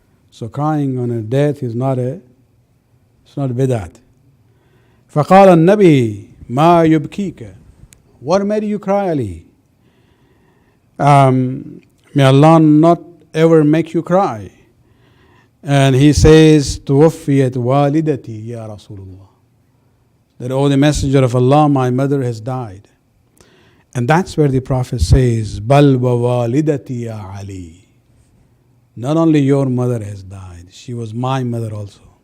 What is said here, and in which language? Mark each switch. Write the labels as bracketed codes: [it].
[en] So crying on a death is not a bidat. [ar] فقال النبي ما يبكيك. [en] What made you cry, Ali? May Allah not ever make you cry. And he says, [ar] توفيت والدتي يا رسول الله. [en] That, oh, the Messenger of Allah, my mother has died. And that's where the Prophet says, [ar] بل ووالدتي يا علي. [en] Not only your mother has died, she was my mother also.